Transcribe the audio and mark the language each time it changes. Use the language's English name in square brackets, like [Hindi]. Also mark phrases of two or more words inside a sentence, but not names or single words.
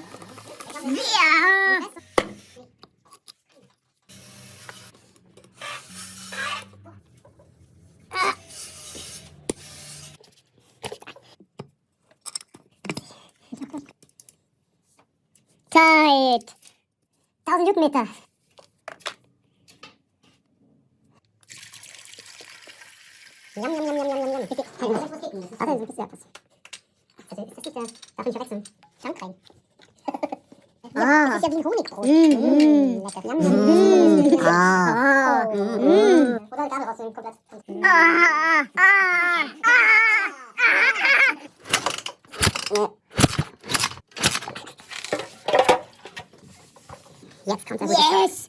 [German] Ja! Zeit! 1000 Newtonmeter. Jam, jam, jam, jam, jam, jam. Bitte. Warte, so ein bisschen etwas. Also, ist das nicht der, darf ich nicht verwechseln. Schankrein. Ja, das ist ja wie ein Honigbrot. Lecker. Jam, jam, jam. Oder eine Gabel rausnehmen, komplett. Jetzt kommt er wieder. Yes!